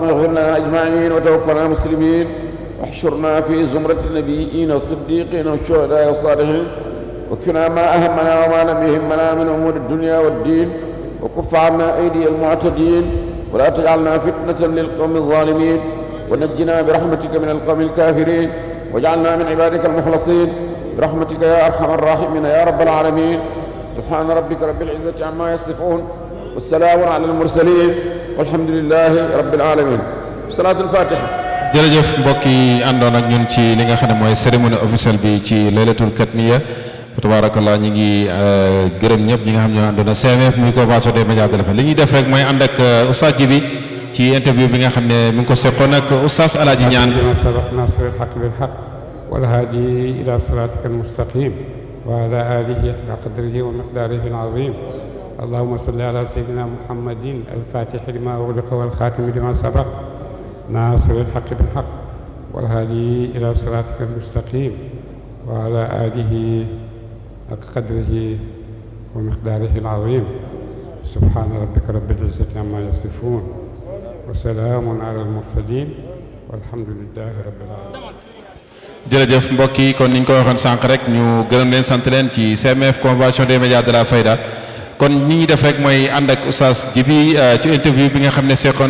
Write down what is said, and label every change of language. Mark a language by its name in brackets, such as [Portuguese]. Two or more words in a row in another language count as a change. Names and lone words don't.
[Arabic] اغفر لنا أجمعين وتوفنا مسلمين واحشرنا في زمرة النبيين والصديقين والشهداء والصالحين واكفنا ما أهمنا وما لم يهمنا من أمور الدنيا والدين وكف عنا أيدي المعتدين ولا تجعلنا فتنة للقوم الظالمين ونجنا برحمتك من القوم الكافرين واجعلنا من عبادك المخلصين برحمتك يا أرحم الراحمين يا رب العالمين. سبحان ربك رب العزة عما يصفون والسلام على المرسلين والحمد لله رب العالمين. صلاة الفاتحة. [Wolof] jërëjëf mbokk yi àndoon ak ñun ci li nga xam ne mooy [French] cérémonie officielle [Wolof] bi ci [Arabic] ليلة الختمية [Wolof] tabarakallah ñi ngi gërëm ñëpp ñi nga xam ne ñoo àndoon ak CMF muy convention des médias de la li ñuy def rek mooy ànd ak oustaz Djibi ci interview bi nga xam ne mi ngi ko seqoon ak oustaz Alaaji Ñaan [Arabic] ناصر الحق بالحق والهادي إلى صراطك المستقيم وعلى آله حق قدره ومقداره العظيم. اللهم صل على سيدنا محمد الفاتح لما أغلق والخاتم لما سبق ناصر الحق بالحق والهادي إلى صراطك المستقيم وعلى آله حق قدره ومقداره العظيم. سبحان ربك رب العزة عما يصفون وسلام على المرسلين والحمد لله رب العالمين. [Wolof] jërëjëf mbokk yi kon niñ ko waxoon sànq rek ñu gërëm leen sant leen ci CMF convention des médias de la Fayda kon ñi ngi def rek mooy ànd ak oustaz Djibi ci interview bi nga xam ne seqoon